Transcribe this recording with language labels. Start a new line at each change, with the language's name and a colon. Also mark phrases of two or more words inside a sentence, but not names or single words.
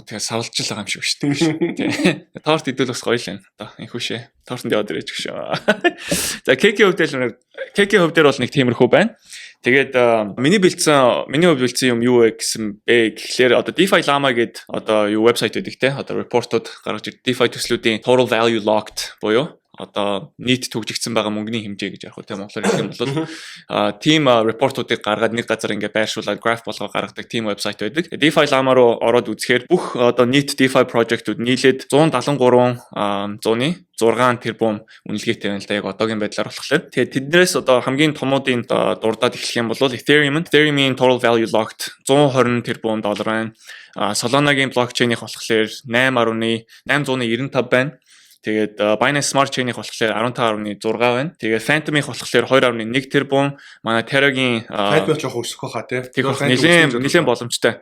Mongolian: Тэгээ савлж л байгаа юм шиг шүү дээ. Торт идэл бас гоё л байна. Одоо инхүүшээ. Тортонд яваад ирэж гэх шүү. За кекийн хувьд бол нэг тиймэрхүү байна. Тэгээд миний хувьд бэлдсэн юм юу вэ гэсэн бэ гэхлээр одоо DeFi Llama гэдэг одоо юу вебсайт байдаг те. Одоо репортууд гаргаж ирдэг. DeFi төслүүдийн
English: total value locked
Mongolian: буюу одоо нийт төгжигдсэн байгаа мөнгөний хэмжээ гэж ярих үү тийм монголоор хэлэх юм бол
English: team report-
Mongolian: уудыг гаргаад нэг газар ингээд байршуулаад graph болгоо гаргадаг
English: team website
Mongolian: байдаг. DeFi Llama руу ороод үзэхээр бүх одоо нийт
English: DeFi project-
Mongolian: ууд нийлээд 173 зууны 6 тэрбум үнэлгээтэй байна л да яг одоогийн байдлаар болохоор. Тэгээд тэднээс одоо хамгийн томуудын дурдаад эхлэх юм бол Ethereum-ийн
English: total value locked
Mongolian: 120 тэрбум доллар байна. Solana-гийн блокчейнийх болохоор 8.895 байна. Тэгээд Binance Smart Chain-ийг болохоор 15.6 байна. Тэгээд Phantom-ийг болохоор 2.1 тэрбум. Манай Terra-гийн Phantom жоох өсөх байхаа тий. Нэлээд боломжтой.